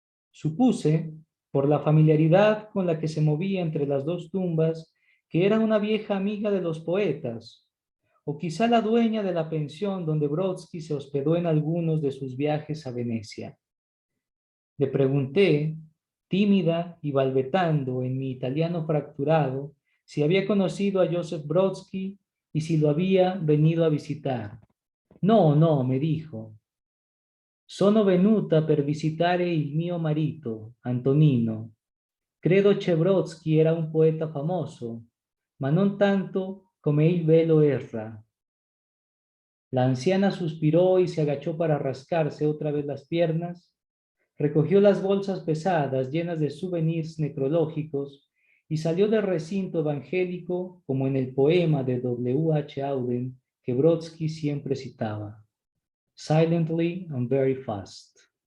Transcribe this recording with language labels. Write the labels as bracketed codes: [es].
[es] Supuse, por la familiaridad con la que se movía entre las dos tumbas, que era una vieja amiga de los poetas, o quizá la dueña de la pensión donde Brodsky se hospedó en algunos de sus viajes a Venecia. Le pregunté, tímida y balbetando en mi italiano fracturado, si había conocido a Joseph Brodsky y si lo había venido a visitar. No, no, me dijo. [it] Sono venuta per visitare il mio marito, Antonino. Credo che Brodsky era un poeta famoso, ma non tanto come il velo erra. [es] La anciana suspiró y se agachó para rascarse otra vez las piernas, recogió las bolsas pesadas llenas de souvenirs necrológicos y salió del recinto evangélico como en el poema de W. H. Auden que Brodsky siempre citaba. [en] Silently and very fast.